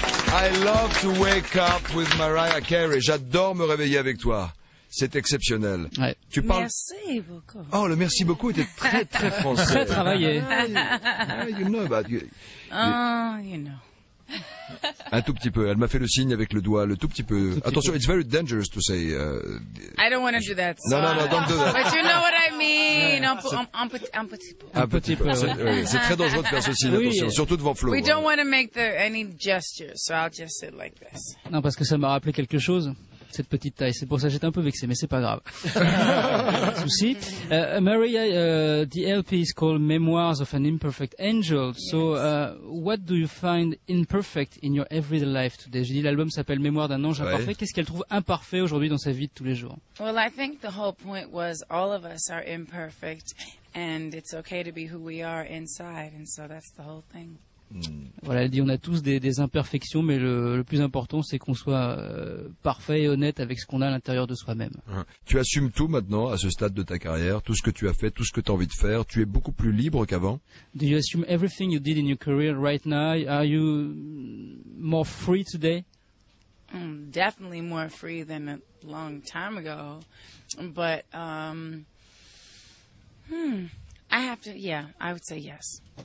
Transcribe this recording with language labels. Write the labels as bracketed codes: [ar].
[en] I love to wake up with Mariah Carey. [fr] J'adore me réveiller avec toi. C'est exceptionnel. Ouais. Tu parles... Merci beaucoup. Oh, le merci beaucoup était très, très français. Très travaillé. [en] You know about you. You know. [fr] Un tout petit peu. Elle m'a fait le signe avec le doigt, le tout petit peu. [en] Attention, it's very dangerous to say. I don't want to do that. So No, don't do that. But you know what I mean. [fr] Un petit peu. Un petit peu. C'est très dangereux de faire ceci, Oui. attention, surtout devant Flo. [en] We don't want to make any gestures, so I'll just sit like this. [fr] Non, parce que ça m'a rappelé quelque chose. Cette petite taille, c'est pour ça que j'étais un peu vexé, mais c'est pas grave. Souci. [en] Maria, the LP is called Memoirs of an Imperfect Angel. So, what do you find imperfect in your everyday life today? [fr] J'ai dit l'album s'appelle Mémoire d'un ange imparfait. Qu'est-ce qu'elle trouve imparfait aujourd'hui dans sa vie de tous les jours? [en] Well, I think the whole point was all of us are imperfect, and it's okay to be who we are inside, and so that's the whole thing. [fr] Voilà, elle dit on a tous des imperfections, mais le plus important c'est qu'on soit parfait et honnête avec ce qu'on a à l'intérieur de soi-même. Tu assumes tout maintenant à ce stade de ta carrière, tout ce que tu as fait, tout ce que tu as envie de faire. Tu es beaucoup plus libre qu'avant. [en] Do you assume everything you did in your career right now? Are you more free today? Definitely more free than a long time ago, but I would say yes.